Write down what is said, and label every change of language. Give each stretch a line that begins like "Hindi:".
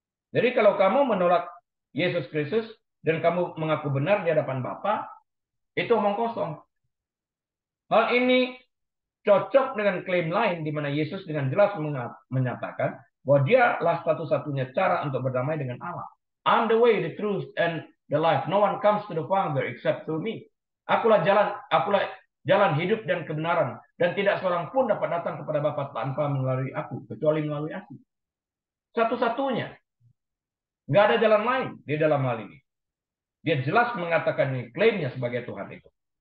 Indonesian: Jadi kalau kamu menolak Yesus Kristus dan kamu mengaku benar di hadapan Bapa, itu omong kosong. Hal ini cocok dengan klaim lain di mana Yesus dengan jelas menyatakan bahwa dialah satu-satunya cara untuk berdamai dengan Allah.
English: I'm the way, the truth, and the life. No one comes to the Father except through me.
Indonesian: Akulah jalan hidup dan kebenaran, dan tidak seorang pun dapat datang kepada Bapa tanpa melalui aku, kecuali melalui aku. Satu-satunya. Nggak ada jalan lain di dalam hal ini. Dia jelas mengatakan ini, klaimnya sebagai Tuhan itu.